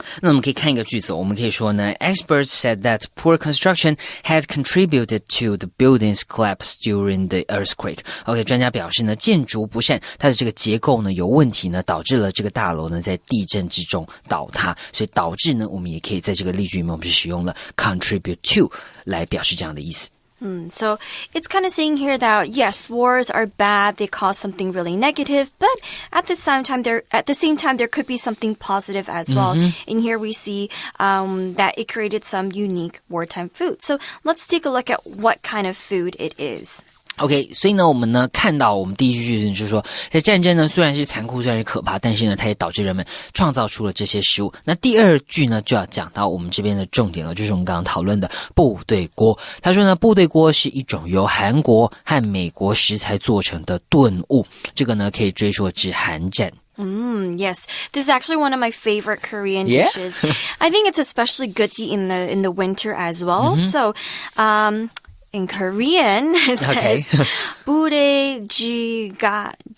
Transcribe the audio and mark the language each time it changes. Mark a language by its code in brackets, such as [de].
[zh] 那我们可以看一个句子，我们可以说呢 [en] Experts said that poor construction had contributed to the building's collapse during the earthquake。 [zh] OK， 专家表示呢，建筑不善，它的这个结构呢有问题呢，导致了这个大楼呢在地震之中倒塌。所以导致呢，我们也可以在这个例句里面，我们是使用了 contribute to 来表示这样的意思。 [en] So it's kind of saying here that yes, wars are bad. They cause something really negative, but at the same time, there could be something positive as well. And here we see that it created some unique wartime food. So let's take a look at what kind of food it is. [zh] OK， 所以呢，我们呢看到我们第一句句子就是说，在战争呢虽然是残酷，虽然是可怕，但是呢，它也导致人们创造出了这些食物。那第二句呢就要讲到我们这边的重点了，就是我们刚刚讨论的部队锅。他说呢，部队锅是一种由韩国和美国食材做成的炖物，这个呢可以追溯至韩战。 [en] Yes. This is actually one of my favorite Korean dishes. I think it's especially good to eat in the winter as well. So, in Korean, it says 부대 지가